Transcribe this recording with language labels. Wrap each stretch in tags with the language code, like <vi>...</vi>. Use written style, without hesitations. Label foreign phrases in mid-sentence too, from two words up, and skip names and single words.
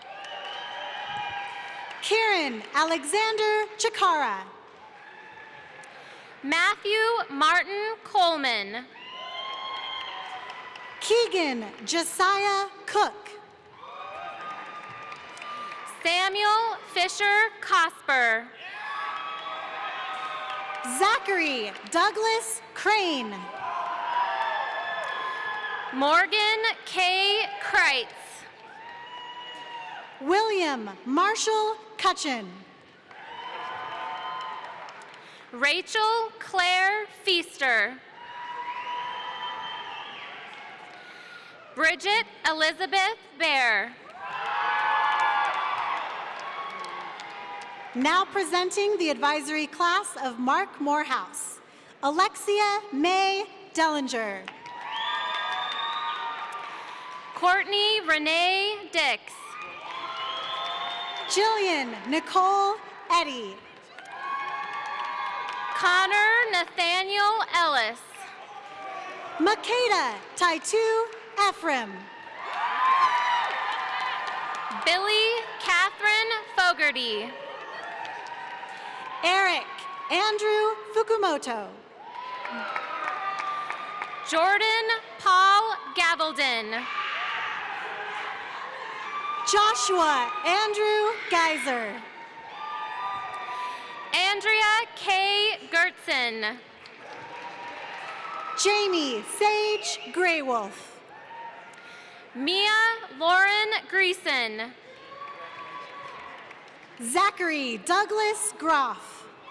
<en>Kieran Alexander Chikara. Matthew Martin Coleman. Keegan Josiah Cook. Samuel Fisher Cosper. Zachary Douglas Crane. Morgan K. Kreitz. William Marshall Cutchin. Rachel Claire Feaster. Bridget Elizabeth Bear. Now presenting the advisory class of Mark Morehouse, Alexia May Dellinger. Courtney Renee Dix. Jillian Nicole Eddy. Connor Nathaniel Ellis. Makeda Taitu Ephraim. Billy Catherine Fogarty. Eric Andrew Fukumoto. Jordan Paul Gavelden. Joshua Andrew Geiser. Andrea K. Gertzen. Jamie Sage Graywolf. Mia Lauren Greason. Zachary Douglas Groff.</en>